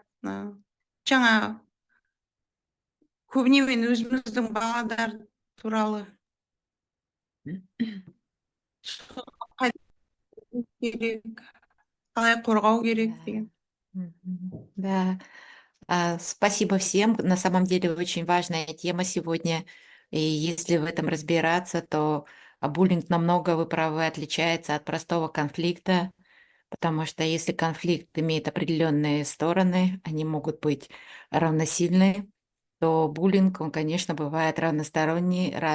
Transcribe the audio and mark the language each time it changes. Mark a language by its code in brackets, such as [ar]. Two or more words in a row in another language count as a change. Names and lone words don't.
[kk] Жаңа көбіне мен өзіміздің баладар туралы қалай қорғау керек деген. [ru] Да. Спасибо всем. На самом деле очень важная тема сегодня. И если в этом разбираться, то буллинг намного, вы правы, отличается от простого конфликта, потому что если конфликт имеет определенные стороны, они могут быть равносильны, то буллинг, он, конечно, бывает разносторонний.